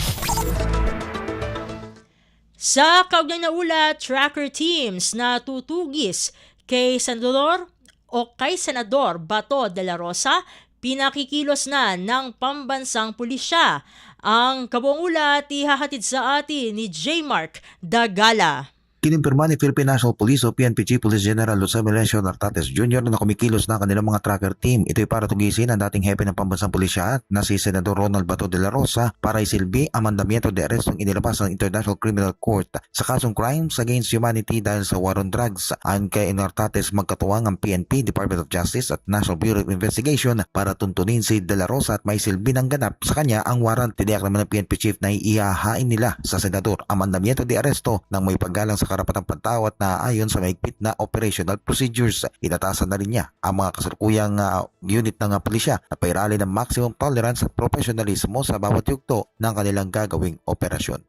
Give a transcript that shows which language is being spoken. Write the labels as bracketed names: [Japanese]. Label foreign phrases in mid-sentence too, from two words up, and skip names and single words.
[Filipino] Sa kaugnay na ulat, [English] tracker teams [Filipino] na tutugis kay Senador Bato de la Rosa, pinakikilos na ng pambansang pulisya. Ang kabuong ulat ihahatid sa atin ni J. Mark Dagala. Kinimpirma ni Philippine National Police o PNP Chief Police General Jose Melencio Nartates Jr. na kumikilos na kanilang mga [English] tracker team. [Filipino] Ito'y para tugisin ang dating hepe ng pambansang pulisya na si Senador Ronald Bato de la Rosa para isilbi ang [Spanish] mandamiento de arrestong [Filipino] inilabas ng International Criminal Court sa kasong [English] crimes against humanity [Filipino] dahil sa [English] war on drugs. [Filipino] Ayon kay Nartates, magkatuwang ang PNP, Department of Justice at National Bureau of Investigation para tuntunin si de la Rosa at may silbi ng ganap sa kanya ang warrant. Tiniyak naman ng PNP Chief na ihahain nila sa Senador ang [Spanish] mandamiento de arresto [Filipino] nang may paggalang sa karapatang pantawat na ayon sa mahigpit na [English] operational procedures. [Filipino] Inatasan na rin niya ang mga kasalukuyang unit ng pulisya na pairali ng [English] maximum tolerance [Filipino] at professionalismo sa bawat yugto ng kanilang gagawing operasyon.